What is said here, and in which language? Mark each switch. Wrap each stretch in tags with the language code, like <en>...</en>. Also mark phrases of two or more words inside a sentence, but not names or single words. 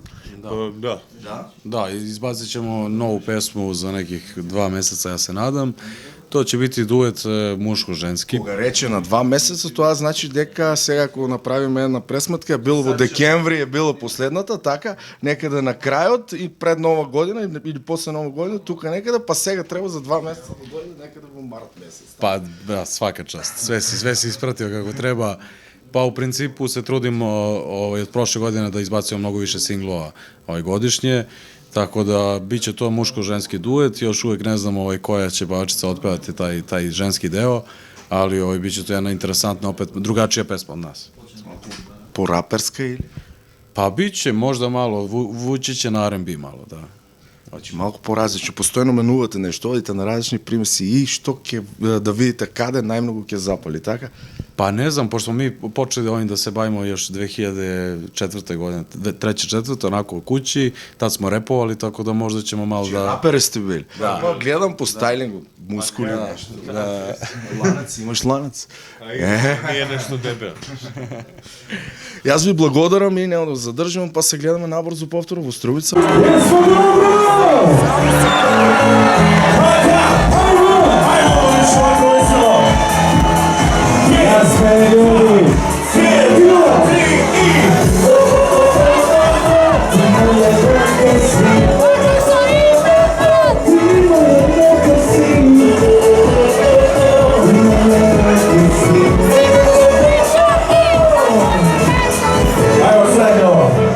<sr>Da. Da, izbacit ćemo novu pesmu za nekih 2 meseca, ja se nadam. To će biti duet muško-ženski.</sr> <mk>Кога рече на 2 месеца, тоа значи дека сега ако направиме една пресметка, било во декември, е било последната, така, некаде на крајот и пред Нова година или после Нова година, тука некаде, па сега треба за 2 месеца да дојде некаде во март месец.</mk> <sr>Pa, da, svaka čast. Sve si ispratio kako treba. Pa u principu se trudimo od prošle godine da izbacujemo mnogo više singlova godišnje, tako da bit će to muško-ženski duet, još uvek ne znamo koja će pevačica otpevati taj ženski deo, ali bit će to jedna interesantna, opet drugačija pesma od nas.</sr> <mk>По-раперска или?</mk> <sr>Pa bit će možda malo, vući će na R&B malo, da.</sr> <mk>Значи малку поразлично, постојано менувате нешто, одите на различни примеси и што ќе да видите каде најмногу ќе запали, така?</mk> <sr>Pa ne znam, pošto smo mi počeli ovim da se bavimo još 2004. godine, 3-4. onako u kući, tad smo repovali, tako da možda ćemo malo da...</sr> <mk>Рапери сте били? Да. Па гледам по стайлингу, мускули нешто. Да. Ланец, имаш ланец?</mk> <sr>Nije nešto debel.</sr> <mk>Јас ви благодарам и нема да задржам, па се гледаме набрзо повторно во Струмица.</mk> <sr>Jesmo dobro! Jasne ljudi, svijetlo, moje brake si, ajmo sredno.</sr>